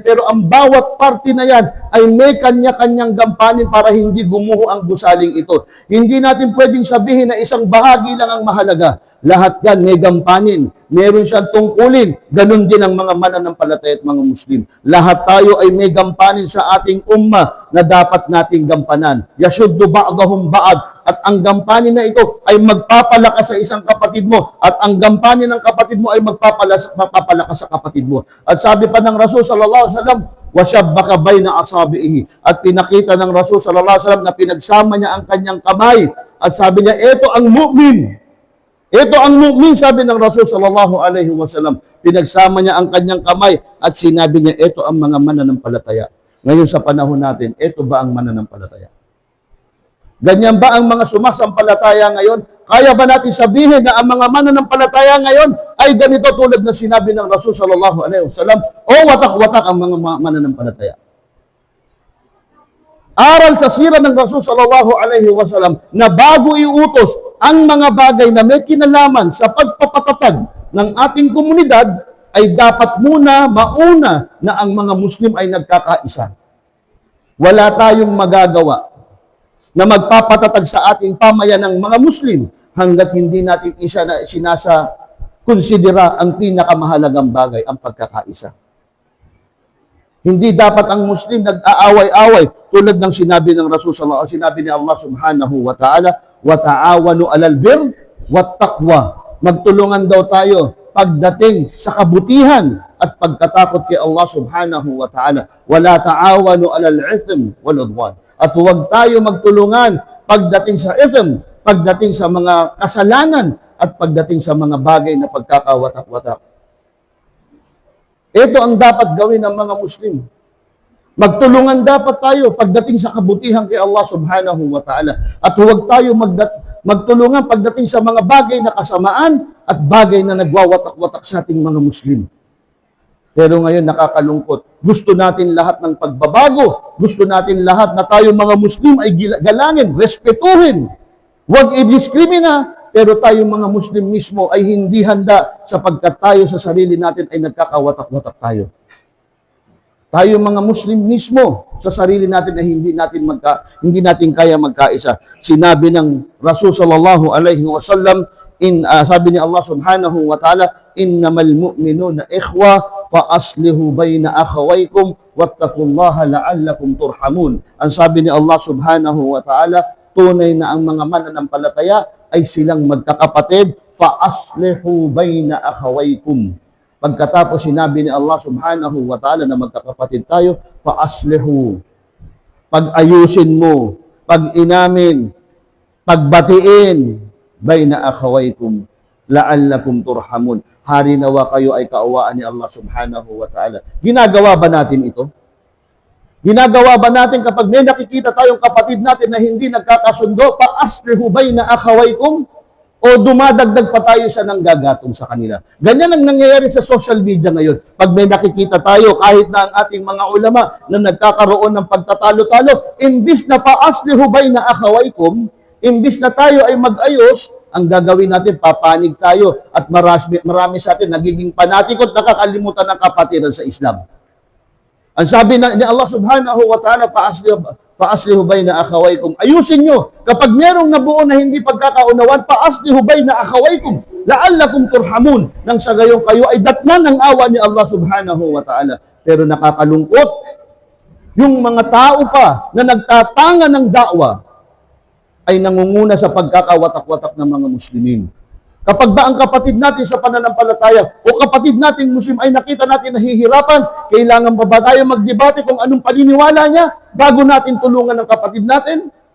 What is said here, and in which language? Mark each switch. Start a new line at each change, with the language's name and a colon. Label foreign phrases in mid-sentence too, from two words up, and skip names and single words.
Filipino: Pero ang bawat parte na yan ay may kanya-kanyang gampanin para hindi gumuho ang gusaling ito. Hindi natin pwedeng sabihin na isang bahagi lang ang mahalaga. Lahat yan may gampanin. Meron siyang tungkulin. Ganon din ang mga mananampalataya at mga Muslim. Lahat tayo ay may gampanin sa ating umma na dapat nating gampanan.
Arabic: يشد بعضهم بعضا.
Filipino: At ang gampanin na ito ay magpapalakas sa isang kapatid mo. At ang gampanin ng kapatid mo ay magpapalakas sa kapatid mo. At sabi pa ng Rasul
Arabic: صلى الله عليه وسلم وشبك بين أصابعه.
Filipino: At pinakita ng Rasul
Arabic: صلى الله عليه وسلم
Filipino: na pinagsama niya ang kanyang kamay. At sabi niya, ito ang mu'min. Ito ang mu'min, sabi ng Rasul
Arabic: صلى الله عليه وسلم.
Filipino: Pinagsama niya ang kanyang kamay at sinabi niya, ito ang mga mananampalataya. Ngayon sa panahon natin, ito ba ang mananampalataya? Ganyan ba ang mga sumasampalataya ngayon? Kaya ba natin sabihin na ang mga mananampalataya ngayon ay ganito tulad na sinabi ng Rasul
Arabic: صلى الله عليه وسلم
Filipino: o watak-watak ang mga mananampalataya? Aral sa sira ng Rasul
Arabic: صلى الله عليه وسلم
Filipino: na bago iutos ang mga bagay na may kinalaman sa pagpapatatag ng ating komunidad ay dapat mauna na ang mga Muslim ay nagkakaisa. Wala tayong magagawa na magpapatatag sa ating pamayan ng mga Muslim hanggat hindi natin sinasa konsidera ang pinakamahalagang bagay, ang pagkakaisa. Hindi dapat ang Muslim nag-aaway-away tulad ng sinabi ng Rasul
Arabic: صلى الله عليه وسلم,
Filipino: sinabi ni Allah
Arabic: سبحانه وتعالى وتعاونوا على البر والتقوى.
Filipino: Magtulungan daw tayo pagdating sa kabutihan at pagkatakot kay Allah
Arabic: سبحانه وتعالى. ولا تعاونوا على الإثم والعدوان.
Filipino: At huwag tayo magtulungan pagdating sa ithm, pagdating sa mga kasalanan at pagdating sa mga bagay na pagkakawatak-watak. Ito ang dapat gawin ng mga Muslim. Magtulungan dapat tayo pagdating sa kabutihan kay Allah
Arabic: سبحانه وتعالى.
Filipino: At huwag tayo magtulungan pagdating sa mga bagay na kasamaan at bagay na nagwawatak-watak sa ating mga Muslim. Pero ngayon nakakalungkot. Gusto natin lahat ng pagbabago. Gusto natin lahat na tayo mga Muslim ay galangin, respetuhin. Huwag i-diskrimina. Pero tayo mga Muslim mismo ay hindi handa sapagkat tayo sa sarili natin ay nagkakawatak-watak tayo. Tayo mga Muslim mismo sa sarili natin ay hindi natin kaya magkaisa. Sinabi ng Rasul
Arabic: صلى الله عليه وسلم,
Filipino: sabi ni Allah
Arabic: سبحانه وتعالى إنما المؤمنون إخوة فأصلحوا بين أخويكم واتقوا الله لعلكم ترحمون.
Filipino: Ang sabi ni Allah
Arabic: سبحانه وتعالى,
Filipino: tunay na ang mga mananampalataya ay silang magkakapatid,
Arabic: فأصلحوا بين أخويكم.
Filipino: Pagkatapos sinabi ni Allah
Arabic: سبحانه وتعالى
Filipino: na magkakapatid tayo,
Arabic: فأصلحوا.
Filipino: Pag-ayusin mo, pag-inamin, pagbatiin,
Arabic: بين أخويكم لعلكم ترحمون.
Filipino: Hari nawa kayo ay kaawaan ni Allah
Arabic: سبحانه وتعالى.
Filipino: Ginagawa ba natin ito? Ginagawa ba natin kapag may nakikita tayong kapatid natin na hindi nagkakasundo,
Arabic: فأصلحوا بين أخويكم,
Filipino: o dumadagdag pa tayo sa nanggagatong sa kanila? Ganyan ang nangyayari sa social media ngayon. Pag may nakikita tayo, kahit na ang ating mga ulama na nagkakaroon ng pagtatalo-talo, imbis na
Arabic: فأصلحوا بين أخويكم,
Filipino: imbis na tayo ay mag-ayos, ang gagawin natin, papanig tayo at marami sa atin nagiging panatikot, nakakalimutan ng kapatiran sa Islam. Ang sabi ni Allah
Arabic: سبحانه وتعالى, فأصلحوا بين أخويكم.
Filipino: Ayusin nyo. Kapag merong nabuo na hindi pagkakaunawan,
Arabic: فأصلحوا بين أخويكم لعلكم ترحمون.
Filipino: Nang sa gayon kayo ay datnan ng awa ni Allah
Arabic: سبحانه وتعالى.
Filipino: Pero nakakalungkot, yung mga tao pa na nagtatanga ng da'wa ay nangunguna sa pagkakawatak-watak ng mga Muslimin. Kapag ba ang kapatid natin sa pananampalataya o kapatid nating Muslim ay nakita natin nahihirapan, kailangan pa ba tayo magdebate kung anong paniniwala niya bago natin tulungan ang kapatid natin?